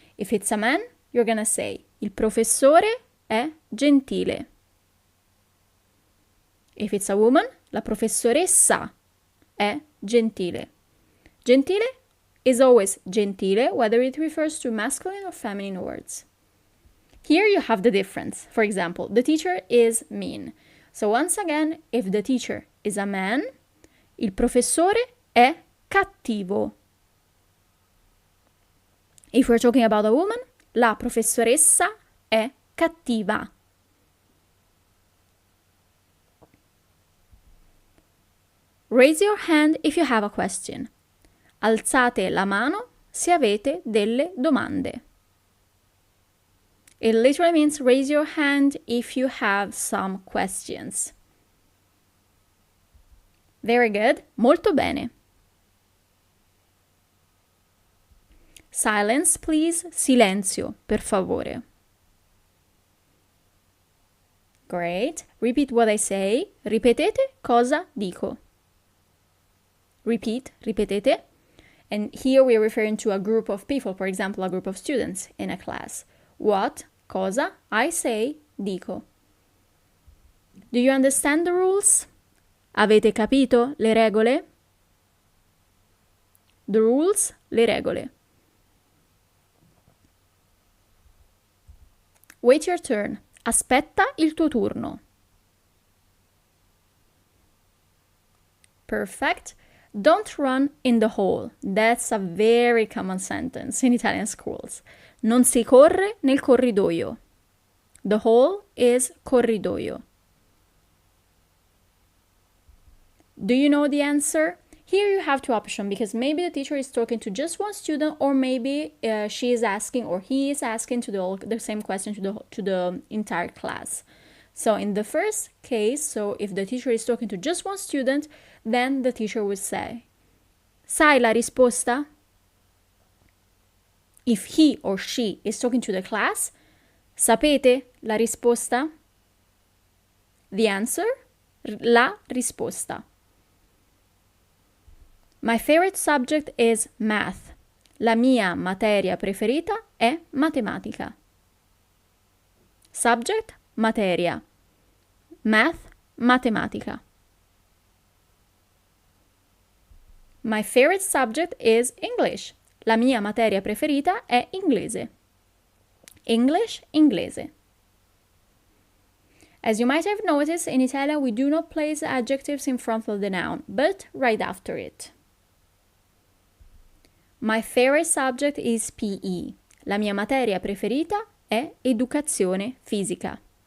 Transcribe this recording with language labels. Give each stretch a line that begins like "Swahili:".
English: If it's a man, you're gonna say
Italian: il professore è gentile.
English: If it's a woman,
Italian: la professoressa è gentile.
English: Gentile is always gentile, whether it refers to masculine or feminine words. Here you have the difference. For example, the teacher is mean. So once again, if the teacher is a man,
Italian: il professore è cattivo.
English: If we're talking about a woman,
Italian: la professoressa è cattiva.
English: Raise your hand if you have a question.
Italian: Alzate la mano se avete delle domande.
English: It literally means raise your hand if you have some questions. Very good.
Italian: Molto bene.
English: Silence, please.
Italian: Silenzio, per favore.
English: Great. Repeat what I say.
Italian: Ripetete cosa dico.
English: Repeat,
Italian: ripetete.
English: And here we are referring to a group of people, for example, a group of students in a class. What,
Italian: cosa,
English: I say,
Italian: dico.
English: Do you understand the rules?
Italian: Avete capito le regole?
English: The rules,
Italian: le regole.
English: Wait your turn.
Italian: Aspetta il tuo turno.
English: Perfect. Don't run in the hall. That's a very common sentence in Italian schools.
Italian: Non si corre nel corridoio.
English: The hall is corridoio. Do you know the answer? Here you have two options because maybe the teacher is talking to just one student, or maybe she is asking or he is asking to the same question to the entire class. So in the first case, so if the teacher is talking to just one student, then the teacher would say,
Italian: sai la risposta?
English: If he or she is talking to the class,
Italian: sapete la risposta?
English: The answer,
Italian: la risposta.
English: My favorite subject is math.
Italian: La mia materia preferita è matematica.
English: Subject,
Italian: materia.
English: Math,
Italian: matematica.
English: My favorite subject is English.
Italian: La mia materia preferita è inglese.
English: English, inglese. As you might have noticed, in Italian we do not place adjectives in front of the noun, but right after it. My favorite subject is PE.
Italian: La mia materia preferita è educazione fisica.